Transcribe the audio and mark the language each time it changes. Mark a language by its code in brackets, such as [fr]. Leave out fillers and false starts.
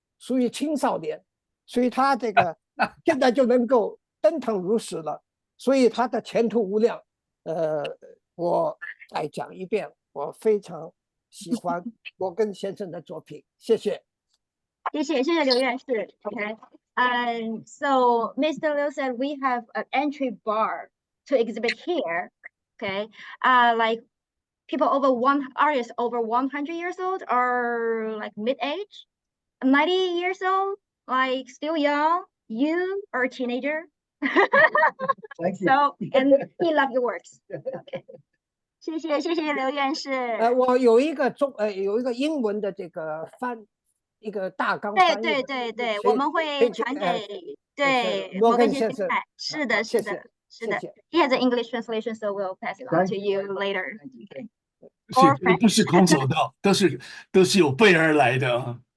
[zh] 属于青少年，所以他这个现在就能够登堂入室了，所以他的前途无量。我再讲一遍，我非常喜欢摩根先生的作品，谢谢。谢谢刘院士。 [en] Okay. So Mr. Liu said we have an entry bar to exhibit here. Okay. Like people artists over 100 years old or like mid-age, 90 years old, like still young. You are a teenager. Thank you. So and he loved your works. [zh] Okay. 谢谢刘院士。我有一个英文的这个一个大纲翻译。对，我们会传给摩根先生看。是的。 [en] He has an English translation, so we'll pass it on to you later. Okay. [zh] 不是空手道，都是有备而来的啊。